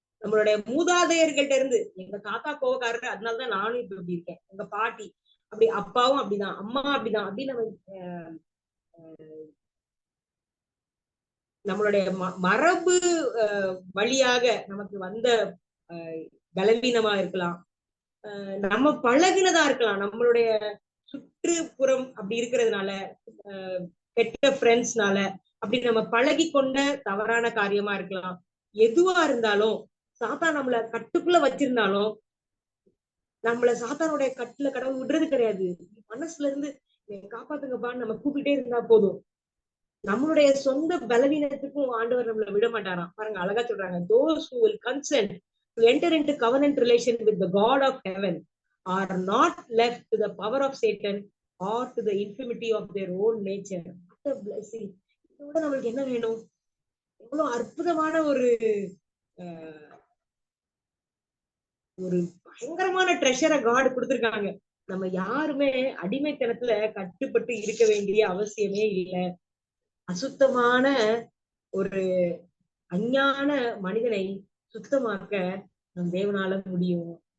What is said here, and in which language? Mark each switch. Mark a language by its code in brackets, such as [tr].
[ta] நம்மளுடைய மூதாதையர்கள்ட்ட இருந்து, எங்க தாத்தா கோவக்காரரு அதனாலதான் நானும் இப்ப இப்படி இருக்கேன், எங்க பாட்டி அப்படி, அப்பாவும் அப்படிதான், அம்மா அப்படிதான் அப்படின்னு நம்மளுடைய மரபு வழியாக நமக்கு வந்த பலவீனமா இருக்கலாம், நம்ம பழகினதா இருக்கலாம், நம்மளுடைய சுற்றுப்புறம் அப்படி இருக்கிறதுனால, கெட்ட ஃப்ரெண்ட்ஸ்னால அப்படி நம்ம பழகி கொண்ட தவறான காரியமா இருக்கலாம். எதுவா இருந்தாலும் சாத்தான் நம்மள கட்டுக்குள்ள வச்சிருந்தாலும் நம்மள சாத்தானுடைய கட்டுல கடவுள் விடுறது கிடையாது. மனசுல இருந்து காப்பாத்துங்கப்பான்னு நம்ம கூப்பிட்டே இருந்தா போதும். நம்மளுடைய சொந்த பலவீனத்துக்கும் ஆண்டவர் நம்மள விட மாட்டாராம். பாருங்க, அழகா சொல்றாங்க, [en] those who will consent to enter into covenant relation with the God of heaven are not left to the power of Satan or to the infirmity of their own nature. What a blessing. [ta] இதோட நம்மளுக்கு என்ன வேணும்? எவ்வளவு அற்புதமான ஒரு ஒரு பயங்கரமான ட்ரெஷரை God கொடுத்திருக்காங்க. நம்ம யாருமே அடிமைத்தனத்துல கட்டுப்பட்டு இருக்க வேண்டிய அவசியமே இல்லை. அசுத்தமான ஒரு அஞ்ஞான மனிதனை சுத்தமாக்க நம் தேவனால முடியும்.